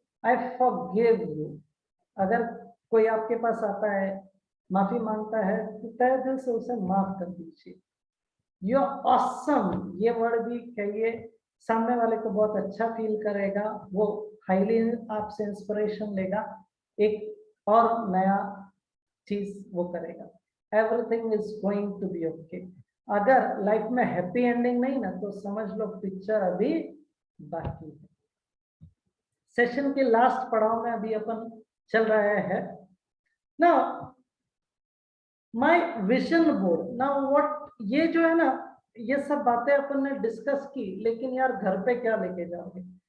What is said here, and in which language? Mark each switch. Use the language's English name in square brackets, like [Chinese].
[English] I forgive you. [Hindi] अगर कोई आपके पास आता है माफी मांगता है तो तहे दिल से उसे माफ कर दीजिए. [English] You are awesome. [Hindi] ये वर्ड भी कहिए, सामने वाले को बहुत अच्छा फील करेगा, वो हाईली आपसे इंस्पिरेशन लेगा, एक और नया चीज वो करेगा. [English] Everything is going to be okay. [Hindi] अगर लाइफ में हैप्पी एंडिंग नहीं ना तो समझ लो पिक्चर अभी बाकी है. सेशन के लास्ट पड़ाव में अभी अपन चल रहे हैं. [English] Now my vision board. Now what, [Hindi] ये जो है ना ये सब बातें अपन ने डिस्कस की, लेकिन यार घर पे क्या लेके जाओगे?